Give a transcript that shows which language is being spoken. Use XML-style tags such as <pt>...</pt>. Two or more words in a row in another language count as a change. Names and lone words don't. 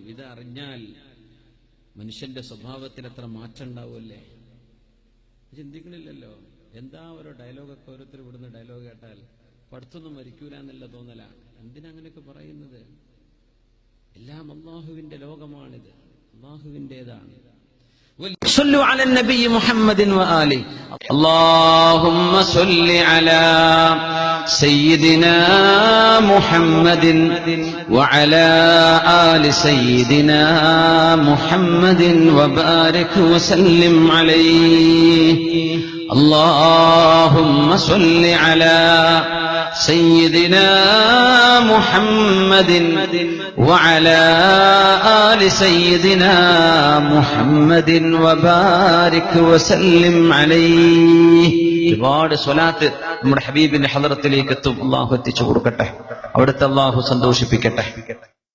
<ml>ഇത് അറിഞ്ഞാൽ മനുഷ്യന്റെ സ്വഭാവത്തിൽ എത്ര മാറ്റം ഉണ്ടാവുമല്ലേ? ചിന്തിക്കണില്ലല്ലോ. എന്താ ഓരോ ഡയലോഗൊക്കെ ഓരോരുത്തർ ഇവിടുന്ന് ഡയലോഗ് കേട്ടാൽ പഠിത്തൊന്നും മരിക്കൂല എന്നല്ല തോന്നലാണ്. എന്തിനങ്ങനെയൊക്കെ പറയുന്നത്? എല്ലാം അല്ലാഹുവിന്റെ ലോകമാണിത്, അല്ലാഹുവിന്റേതാണ്.</ml> <ar>صلوا على النبي محمد وآله. اللهم صل على سيدنا محمد وعلى آل سيدنا محمد وبارك وسلم عليه. اللهم صل على سيدنا محمد وعلى آل سيدنا محمد وبارك وسلم عليه.</ar> <ml>ഒരുപാട് സ്വലാത്ത് നമ്മുടെ ഹബീബിന്റെ ഹളറത്തിലേക്ക് എത്തും. അല്ലാഹു എത്തിച്ചു കൊടുക്കട്ടെ. അവിടുത്തെ അല്ലാഹു സന്തോഷിപ്പിക്കട്ടെ.</ml>